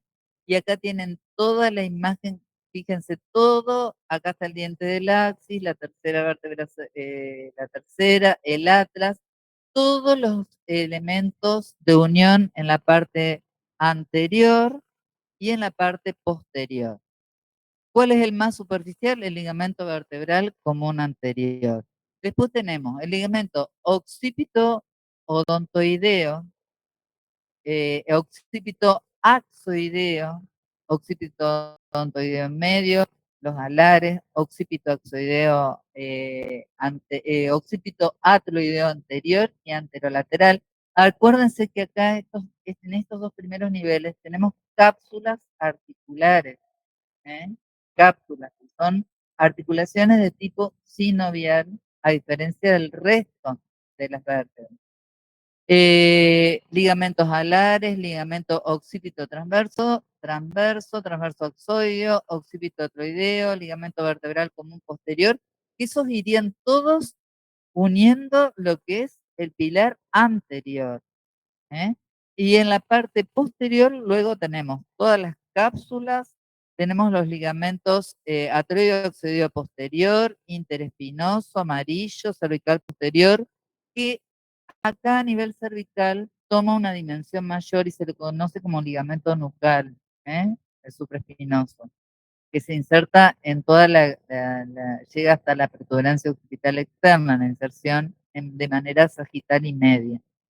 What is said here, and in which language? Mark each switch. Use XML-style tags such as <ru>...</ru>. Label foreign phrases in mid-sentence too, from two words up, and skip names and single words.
<es>Y acá tienen toda la imagen, fíjense todo, acá está el diente del axis, la tercera vértebra, la tercera, el atlas, todos los elementos de unión en la parte anterior y en la parte posterior. ¿Cuál es el más superficial? El ligamento vertebral común anterior. Después tenemos el ligamento occipito odontoideo, occipito axoideo, occipito odontoideo en medio, los alares, occipito axoideo, occipito atloideo anterior y anterolateral. Acuérdense que acá en estos dos primeros niveles tenemos cápsulas articulares, ¿eh? Cápsulas, que son articulaciones de tipo sinovial, a diferencia del resto de las vértebras. Ligamentos alares, ligamento occipito transverso, transverso axoideo, occipito atroideo, ligamento vertebral común posterior. Esos irían todos uniendo lo que es el pilar anterior, ¿eh? Y en la parte posterior luego tenemos todas las cápsulas, tenemos los ligamentos atrioxoideo posterior, interespinoso, amarillo, cervical posterior, que acá a nivel cervical toma una dimensión mayor y se le conoce como ligamento nucal, el supraespinoso, que se inserta en toda llega hasta la protuberancia occipital externa, en la inserción de manera sagital y media.</es>